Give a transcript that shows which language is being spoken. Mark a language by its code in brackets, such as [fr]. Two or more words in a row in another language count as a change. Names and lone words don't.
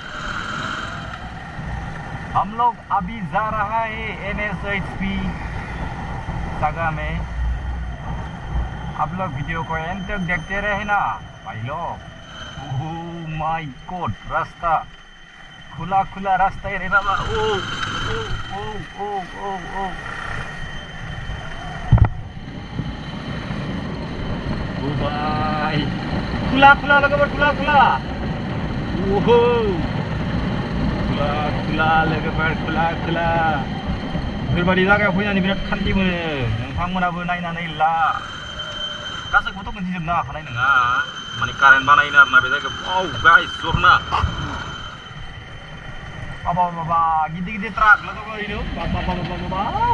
[hi] हम लोग अभी जा रहा है NSHP जगह में आप लोग वीडियो को एंड तक देखते रहे ना भाई लोग [en] oh my god [hi] रास्ता खुला रास्ता है रे बाबा ओ [brx] भाई खुला लोगोफोर खुला ओहो खुला लोगोफोर खुला बेफोरबायदि जायगायाव फैनानै बिराद खान्थि मोनो नोंथांमोनाबो नायनानै ला गासैखौबोथ' मोनथिजोबनो हाखानाय नङा माने कारेन्ट बानायनो आरोना बे जायगायाव औ गाइस जरना बाबा गिदिर ट्राक लोगोफोर ओरैनो बाबा